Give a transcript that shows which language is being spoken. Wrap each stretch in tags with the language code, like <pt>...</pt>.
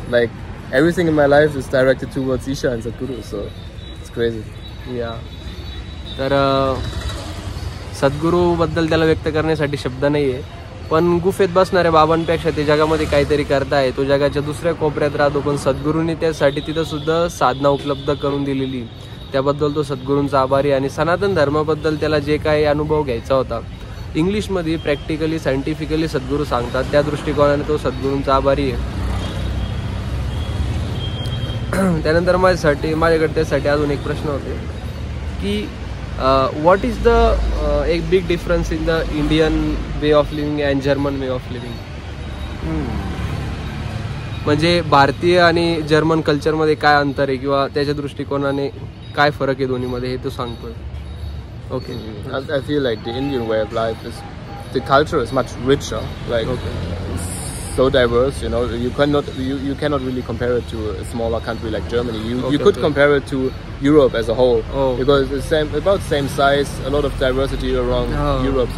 <en>Like everything in my life is directed towards Isha and Sadhguru, so it's crazy.</en> <mr>तर सद्गुरूबद्दल त्याला व्यक्त करण्यासाठी शब्द नाही आहे, पण गुफेत बसणाऱ्या बाबांपेक्षा ते जगामध्ये काहीतरी करताय. तो जगाच्या दुसऱ्या कोपऱ्यात राहतो, पण सद्गुरूंनी त्यासाठी तिथं सुद्धा साधना उपलब्ध करून दिलेली, त्याबद्दल तो सद्गुरूंचा आभारी. आणि सनातन धर्माबद्दल त्याला जे काही अनुभव घ्यायचा होता इंग्लिशमध्ये प्रॅक्टिकली सायंटिफिकली सद्गुरू सांगतात, त्या दृष्टिकोनाने तो सद्गुरूंचा आभारी आहे. त्यानंतर माझ्याकडे त्यासाठी अजून एक प्रश्न होते की</mr> <en>what is the एक big difference in the Indian way of living</en> <mr>and German way of living. म्हणजे भारतीय आणि जर्मन कल्चरमध्ये काय अंतर आहे किंवा त्याच्या दृष्टिकोनाने काय फरक आहे दोन्हीमध्ये हे तो सांगतोय. Okay.</mr> <en>I feel like the Indian way of life is, the culture is much richer, like so diverse. You cannot really compare it to a smaller country like Germany. You could compare it to Europe as a whole, because it's about same size, a lot of diversity around Europe.</en>